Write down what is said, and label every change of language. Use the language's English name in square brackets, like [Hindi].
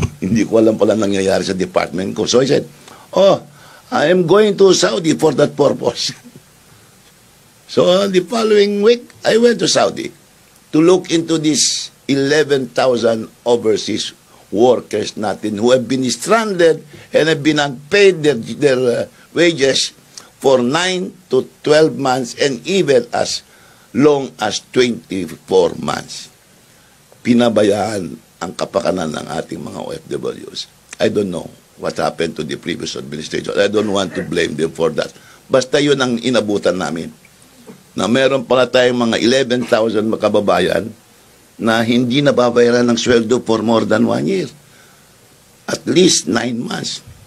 [Filipino] Hindi ko alam pala nangyayari sa department ko. [English] So I said, I am going to Saudi for that purpose. So the following week, I went to Saudi to look into these 11,000 overseas workers [Filipino] natin [English] who have been stranded and have been unpaid their wages for 9 to 12 months and even as long as 24 months. [Filipino] Pinabayaan ang kapakanan ng ating mga OFWs. [English] I don't know what happened to the previous administration. I don't want to blame them for that. [Filipino] Basta yun ang inabutan namin. Na meron pala tayong mga 11,000 makababayan na hindi nababayaran ng sweldo [English] for more than 1 year. At least 9 months.